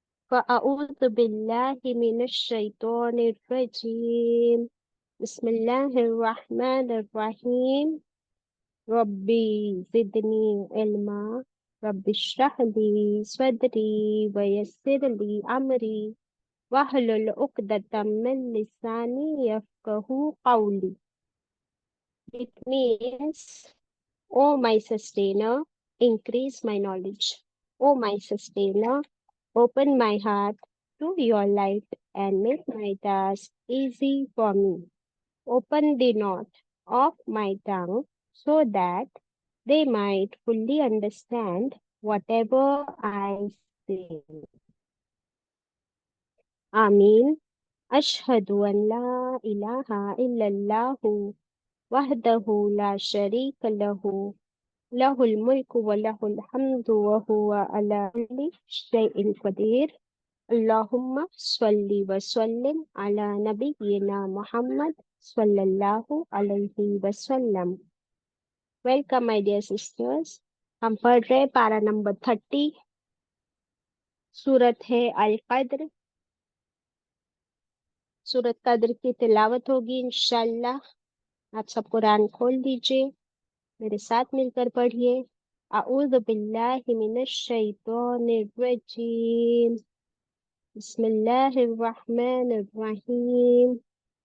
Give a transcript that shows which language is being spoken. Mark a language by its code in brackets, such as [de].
[ar] فاعوذ باللہ من الشیطان الرجیم، بسم اللہ الرحمن الرحیم۔ ربی زدنی علما، رب اشرح لی صدری ویسر لی امری وَاحْلُلْ عُقْدَةً مِّن لِّسَانِي يَفْقَهُوا قَوْلِي۔ [en] It means, O my sustainer, increase my knowledge. O my sustainer, open my heart to your light and make my task easy for me. Open the knot of my tongue so that they might fully understand whatever I say. [ar] Ameen. أشهد أن لا إله إلا الله وحده لا شريك له، له الملك وله الحمد وهو على كل شيء قدير. اللهم صل وسلم على نبينا محمد صلی اللہ علیہ وسلم۔ [en] Welcome my dear sisters. [ur] ہم پڑھ رہے پارہ نمبر 30، سورت ہے القدر۔ سورت قدر کی تلاوت ہوگی انشاءاللہ۔ آپ سب قرآن کھول دیجئے، میرے ساتھ مل کر پڑھیے۔ [ar] اعوذ باللہ من الشیطان الرجیم، بسم اللہ الرحمن الرحیم۔